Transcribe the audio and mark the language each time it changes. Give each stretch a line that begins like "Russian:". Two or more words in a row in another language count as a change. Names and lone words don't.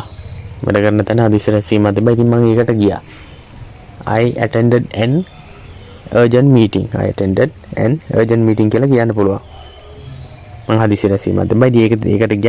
Sinhala: වැඩ කරන තැන හදිස්සිය ඇස්සීමක් තිබ්බා. ඉතින් මම ඒකට ගියා.
English: I attended an urgent meeting. I attended an urgent meeting
Sinhala: කියලා කියන්න පුළුවන්. මම හදිස්සිය ඇස්සීමක් තිබ්බා. ඉතින් ඒකට ගියා.